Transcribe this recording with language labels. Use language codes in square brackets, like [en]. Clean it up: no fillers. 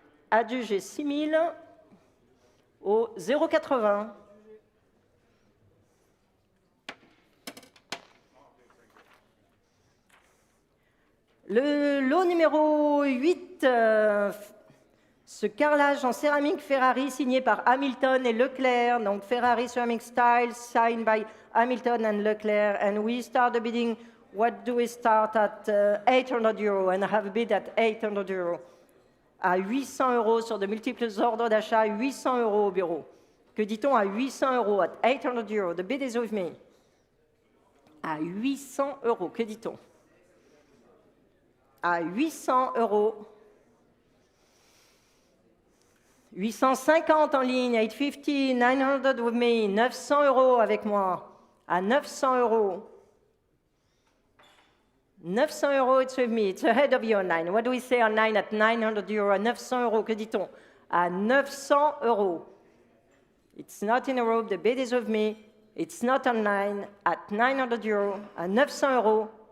[fr] Adjugé 6 000 au 0,80. Le lot numéro 8, ce carrelage en céramique Ferrari signé par Hamilton et Leclerc. [en] Donc Ferrari Ceramic Style, signed by Hamilton and Leclerc. And we start the bidding. What do we start at 800 euros? And I have a bid at 800 euros. [fr] À 800 euros sur de multiples ordres d'achat, 800 euros au bureau. Que dit-on à 800 euros? [en] At 800 euros. The bid is with me. [fr] À 800 euros, que dit-on? À 800 euros. 850 en ligne, 850, [en] 900 with me, [fr] 900 euros avec moi. À 900 euros. [en] 900 euros, it's with me. It's ahead of you online. What do we say online at 900 euros? [fr] À 900 euros, que dit-on? À 900 euros. [en] It's not in a room, the bid is with me. It's not online. At 900 euros. [fr] À 900 euros.